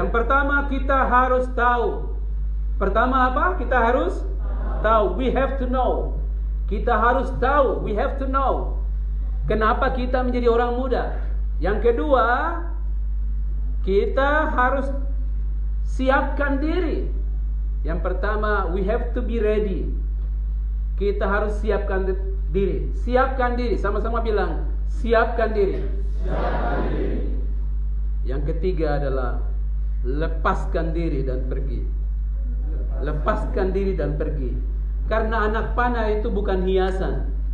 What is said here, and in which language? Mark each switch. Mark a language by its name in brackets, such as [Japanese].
[Indonesian] Yang pertama, kita harus tahu. Pertama apa? Kita harus tahu. [English] We have to know. [Indonesian] Kita harus tahu. [English] We have to know. [Indonesian] Kenapa kita menjadi orang muda? Yang kedua, kita harus siapkan diri. Yang pertama, [English] we have to be ready. [Indonesian] Kita harus siapkan diri. Siapkan diri. Sama-sama bilang, siapkan diri. Siapkan diri. Yang ketiga adalah lepaskan diri dan pergi. Lepaskan diri dan pergi. Karena anak panah itu bukan hiasan.